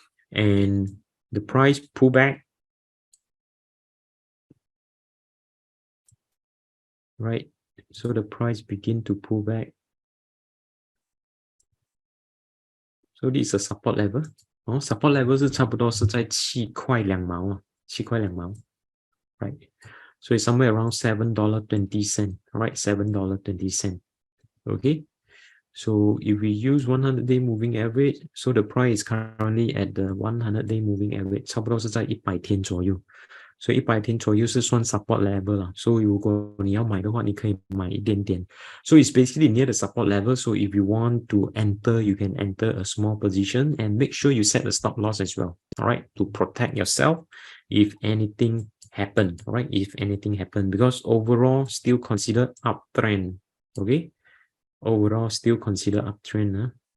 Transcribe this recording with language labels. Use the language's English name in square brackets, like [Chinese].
[English] And the price pullback, right? So the price begin to pull back. So this is a support level. [Chinese] Support level 是差不多是在7块2毛7块2毛 right? [English] So it's somewhere around $7.20, right? $7.20. Okay. So if we use 100-day moving average, so the price is currently at the 100-day moving average, [Chinese] 差不多是在100天左右。所以100天左右是算 support level 啦。所以如果你要买的话，你可以买一点点。 [English] So it's basically near the support level. So if you want to enter, you can enter a small position and make sure you set the stop loss as well. All right, to protect yourself if anything happen. All right, if anything happen, because overall still consider uptrend. Okay, overall still consider uptrend.